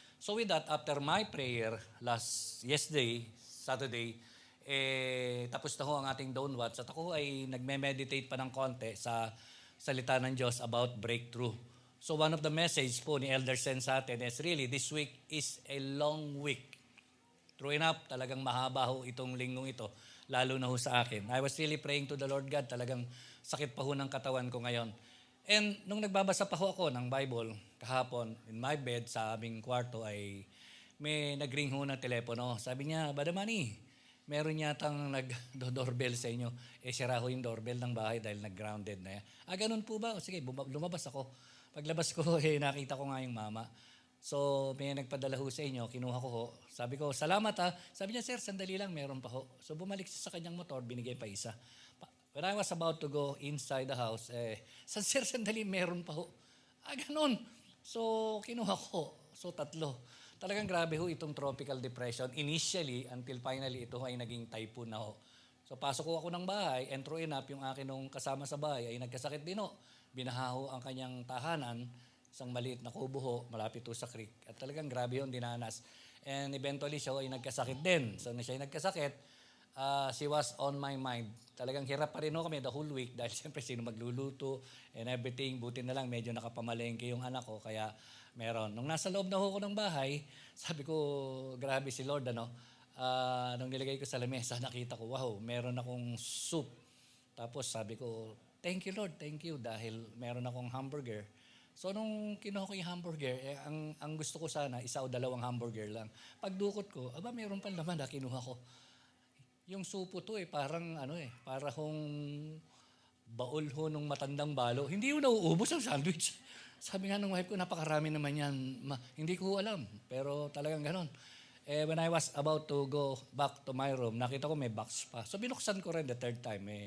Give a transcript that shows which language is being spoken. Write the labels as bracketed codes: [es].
[en] So with that, after my prayer yesterday, [tl] Saturday, tapos na ho ang ating dawn watch at ako ay nagme-meditate pa ng konti sa salita ng Diyos about breakthrough. [en] So one of the message po ni Elder Sen sa atin is really this week is a long week. [tl] True enough, talagang mahaba ho itong linggong ito, lalo na ho sa akin. [en] I was really praying to the Lord God, [tl] talagang sakit pa ho ng katawan ko ngayon. And nung nagbabasa pa ho ako ng Bible kahapon, [en] in my bed [tl] sa aming kwarto ay may nag-ring ho na telepono. Sabi niya, Badamani, meron yatang nag-doorbell sa inyo. Sira ho yung doorbell ng bahay dahil nag-grounded na yan. Ganun po ba? O, sige, lumabas ako. Paglabas ko, nakita ko nga yung mama. So, may nagpadala ho sa inyo, kinuha ko ho. Sabi ko, salamat ha. Sabi niya, sir, sandali lang, meron pa ho. So, bumalik siya sa kanyang motor, binigay pa isa. [en] When I was about to go inside the house, [tl] sir, sandali, meron pa ho. Ganun. So, kinuha ko. So, 3. Talagang grabe ho itong tropical depression. Initially, until finally, ito ay naging typhoon na ho. So, pasok ko ako ng bahay, and true enough, yung akin nung kasama sa bahay ay nagkasakit din ho. Binaha ho ang kanyang tahanan, isang maliit na kubo ho, malapit ho sa creek. At talagang grabe yun, dinanas. And eventually, siya ay nagkasakit din. So, na siya ay nagkasakit, [en] she was on my mind. [tl] Talagang hirap pa rin ho kami the whole week dahil siyempre sino magluluto and everything. Buti na lang, medyo nakapamalengke yung anak ko, kaya meron. Nung nasa loob na ho ko ng bahay, sabi ko, grabe si Lord, ano. Nung nilagay ko sa lamesa, nakita ko, wow, meron akong soup. Tapos sabi ko, [en] thank you Lord, thank you, [tl] dahil meron akong hamburger. So nung kinuha ko yung hamburger, ang gusto ko sana, isa o dalawang hamburger lang. Pagdukot ko, aba meron pa naman na kinuha ko. Yung supo to parang para hong baol ho nung matandang balo. Hindi yung nauubos ang sandwich. Sabi nga ng wife ko, napakarami naman yan. Hindi ko alam, pero talagang ganon. [en] When I was about to go back to my room, [tl] nakita ko may box pa. So binuksan ko rin the third time.